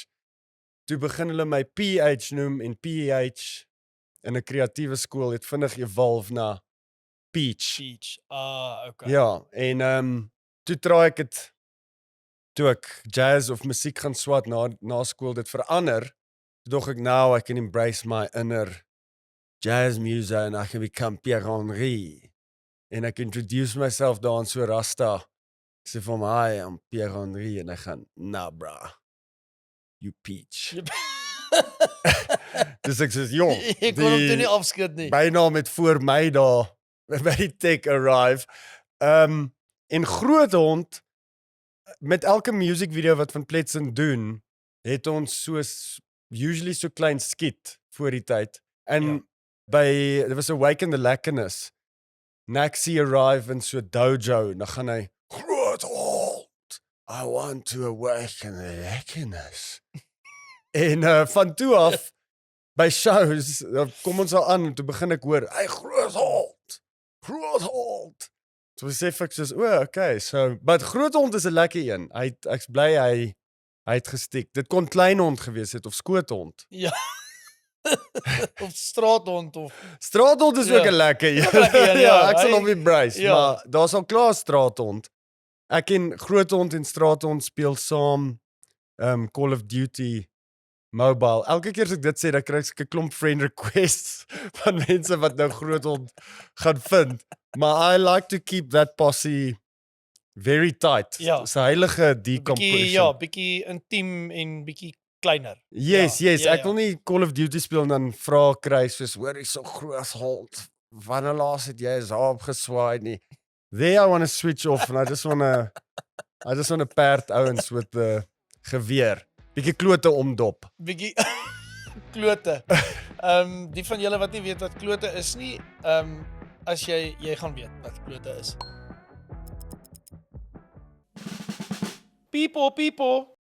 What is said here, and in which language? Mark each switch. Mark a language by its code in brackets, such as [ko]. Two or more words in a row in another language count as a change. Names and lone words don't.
[af] Toe begin hulle my PH noem en PH in 'n kreatiewe skool het vinnig evolve na Peach. Peach. Okay. Ja, en toe try ek dit toe ek jazz of musiek gaan swat na skool dit verander. Toe dog ek [en] now I can embrace my inner jazz music and I can become Pierre-Henri. [af] En ek [en] introduce myself [af] daar so Rasta. Ek sê vir my, I'm Pierre-Henri en ek gaan, [en] nah bra, you Peach. [af] Dus ek sê, jong, Jy kon hom toe nie afskud nie. bynaam het voor my daar by die tech arrive. En Groothond, met elke [en] music video [af] wat Van Pletsen doen, het ons soos usually so klein skit voor die tyd. En Ja. by, [en] there was Awaken the Lekkerness. [af] Naxi arrive in so dojo, en dan gaan hy, Groothond, [en] I want to awaken the lekkerness. [af] En van toe af, by shows, dan kom ons al aan, en toe begin ek hoor, hey Groothond, Groothond. Toe besef ek soos, okay, so, but Groothond is 'n lekker een. Ek's bly hy het gestiek. Dit kon kleinhond gewees het, of skoothond. Ja. Of straathond of Straathond is ook 'n lekker een. Ook 'n lekker een, ja. Ek sal Hy- hom embrace, ja. maar daar's al klaar straathond. Ek en Groothond en straathond speel saam Call of Duty Mobile. Elke keer as ek dit sê, dan kry ek 'n klomp [en] friend requests [af] van mense wat nou Groothond gaan vind. [en] Maar I like to keep that posse very tight. [af] Ja. Dis 'n heilige bietjie decompression. bietjie intiem en bietjie kleiner. Yes, Ja, yes. ja, Ek wil nie Call of Duty speel en dan vra kry soos, hoor jy so Groothond. Wanneer laas het jy is daar opgeswaai nie? [en] There I want to switch off and I just want to [af] perd ouens met 'n geweer. Bietjie klote omdop. Bietjie klote. Die van julle wat nie weet wat klote is nie, as jy gaan weet wat klote is. People.